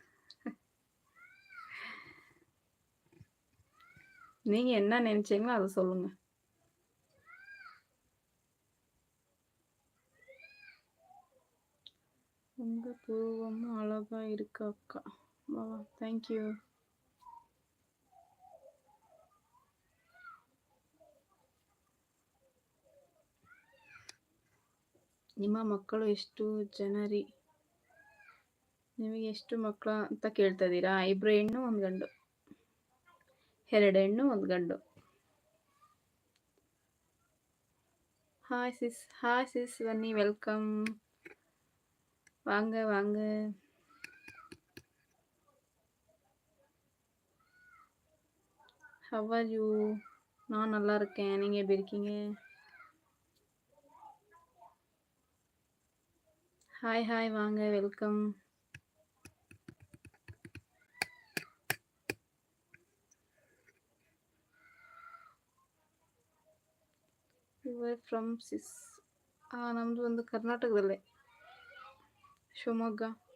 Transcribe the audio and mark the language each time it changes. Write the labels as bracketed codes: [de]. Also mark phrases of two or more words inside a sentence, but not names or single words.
[ta] நீங்க என்ன நினைச்சீங்களோ அதை சொல்லுங்க. உங்க பூர்வமும் அழகா இருக்கு அக்கா. வா [en] thank you. [kn] ನಿಮ್ಮ ಮಕ್ಕಳು ಎಷ್ಟು ಜನರಿ? ನಿಮಗೆ ಎಷ್ಟು ಮಕ್ಕಳು ಅಂತ ಕೇಳ್ತಾ ಇದ್ದೀರಾ? 2 ಹೆಣ್ಣು 1 ಗಂಡು. 2 ಹೆಣ್ಣು 1 ಗಂಡು. [en] hi sis [ta] வன்னி, வெல்கம். வாங்க வாங்க. [en] how are you? [ta] நான் நல்லா இருக்கேன். நீங்க எப்படி இருக்கீங்க? ஹாய் வாங்க, வெல்கம். [en] your from sis? [kn] ನಮ್ಮದು ಒಂದು ಕರ್ನಾಟಕದಲ್ಲೇ, ಶಿವಮೊಗ್ಗ.